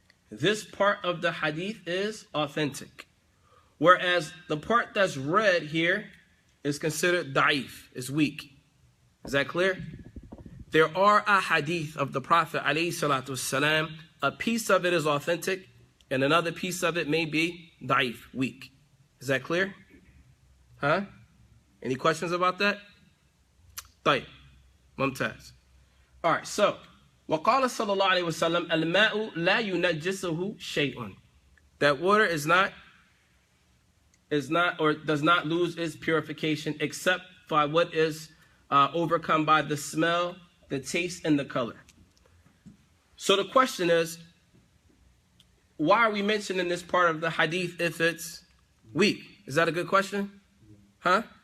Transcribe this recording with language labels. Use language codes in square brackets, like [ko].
[en] This part of the hadith is authentic. Whereas the part that's red here is considered da'if, is weak. Is that clear? There are a hadith of the Prophet ﷺ, a piece of it is authentic, and another piece of it may be da'if, weak. Is that clear? Huh? Any questions about that? [ar] طيب. ممتاز. [en] All right, so, [ar] وقال صلى الله عليه وسلم الماء لا ينجسه شيء. [en] That water is not or does not lose its purification except by what is overcome by the smell, the taste, and the color. So the question is, why are we mentioning this part of the hadith if it's weak? Is that a good question? Huh?